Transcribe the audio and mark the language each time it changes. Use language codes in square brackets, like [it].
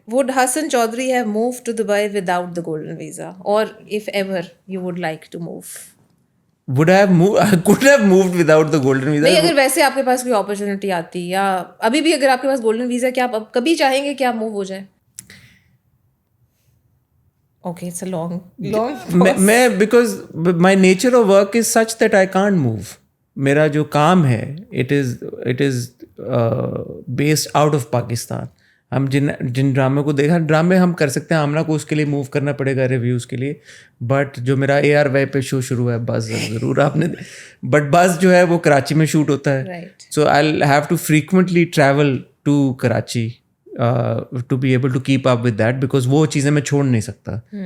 [en] Would Hasan Chaudhary have moved to Dubai without the golden visa, or if ever you would like to move? could have moved without the golden visa. [ur] نہیں, اگر ویسے آپ کے پاس کوئی opportunity آتی یا ابھی بھی اگر آپ کے پاس گولڈن ویزا, کیا آپ کبھی چاہیں گے کہ آپ موو ہو جائیں؟ [en] Okay, it's a long میں because my nature of work is such that I can't move. [ur] میرا جو کام ہے [en] it is based out of Pakistan. [ur] ہم جن ڈرامے کو دیکھا, ڈرامے ہم کر سکتے ہیں, آمنہ کو اس کے لیے موو کرنا پڑے گا ریویوز کے لیے, بٹ جو میرا ARY پہ شو شروع ہے بس, ضرور آپ نے, بٹ بس جو ہے وہ کراچی میں شوٹ ہوتا ہے. [en] so I'll have to frequently travel to Karachi to be able to keep up with that, because [ur] وہ چیزیں میں چھوڑ نہیں سکتا.